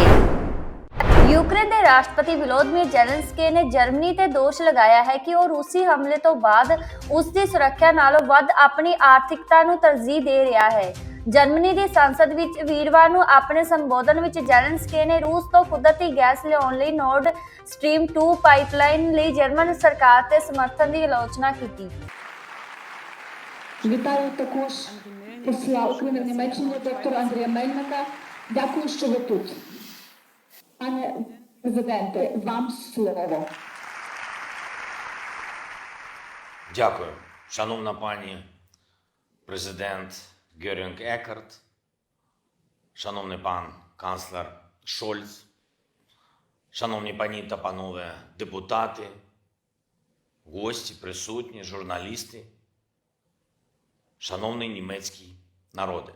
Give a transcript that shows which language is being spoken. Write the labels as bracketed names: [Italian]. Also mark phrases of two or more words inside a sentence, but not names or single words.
[Punjabi] ਯੂਕਰੇਨ ਦੇ ਰਾਸ਼ਟਰਪਤੀ ਵਿਲੋਦੀਮੀਰ ਜ਼ੈਲੈਂਸਕੀ ਨੇ ਜਰਮਨੀ ਤੇ ਦੋਸ਼ ਲਗਾਇਆ ਹੈ ਕਿ ਉਹ ਰੂਸੀ ਹਮਲੇ ਤੋਂ ਬਾਅਦ ਉਸ ਦੀ ਸੁਰੱਖਿਆ ਨਾਲੋਂ ਵੱਧ ਆਪਣੀ ਆਰਥਿਕਤਾ ਨੂੰ ਤਰਜੀਹ ਦੇ ਰਿਹਾ ਹੈ। ਜਰਮਨੀ ਦੀ ਸੰਸਦ ਵਿੱਚ ਵੀਰਵਾਰ ਨੂੰ ਆਪਣੇ ਸੰਬੋਧਨ ਵਿੱਚ ਜ਼ੈਲੈਂਸਕੀ ਨੇ ਰੂਸ ਤੋਂ ਕੁਦਰਤੀ ਗੈਸ ਲਿਆਉਣ ਲਈ ਨੋਰਡ ਸਟ੍ਰੀਮ 2 ਪਾਈਪਲਾਈਨ ਲਈ ਜਰਮਨ ਸਰਕਾਰ ਤੇ ਸਮਰਥਨ ਦੀ ਆਲੋਚਨਾ ਕੀਤੀ। [Ukrainian] Вітаю також посла України в Німеччині доктора Андрія Мельника. Дякую, що ви тут. Пане президенте, вам слово. Дякую, шановна пані президент Герінг Еккарт, шановний пан канцлер Шольц, шановні пані та панове депутати, гості, присутні, журналісти, шановний німецький народе.